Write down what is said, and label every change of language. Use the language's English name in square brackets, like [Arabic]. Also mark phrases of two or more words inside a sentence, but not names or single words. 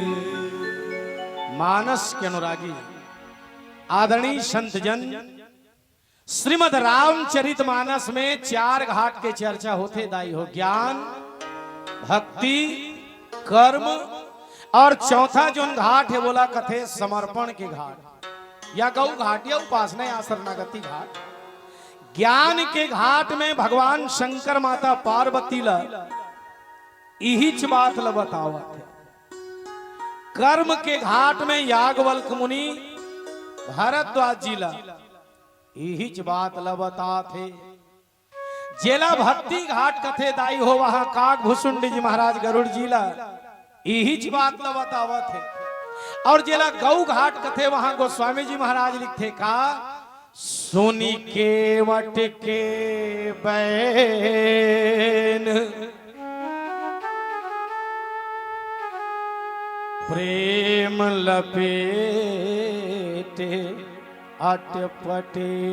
[Chhattisgarhi] मानस के अनुरागी आदरणीय संत जन, श्रीमद रामचरित मानस में 4 घाट के चर्चा होते दाई हो, ज्ञान, भक्ति, कर्म और चौथा जो घाट है बोला कथे समर्पण के घाट या गौ घाट या उपासना या शरणागति घाट। ज्ञान के घाट में भगवान शंकर माता पार्वती ला इहिच बात ल बतावत है। कर्म के घाट में याज्ञवल्क्य मुनि भारद्वाज जी ला इहिच बात ल बताथे। जेला भक्ति घाट कथे दाई हो वहां काक भुसुंडी जी महाराज गरुड़ जी ला इहिच बात ल बतावत है। और जेला गौ घाट कथे वहां गोस्वामी जी महाराज लिखते का [Awadhi] सुनी केवट के बैन प्रेम लपेटे अटपटे।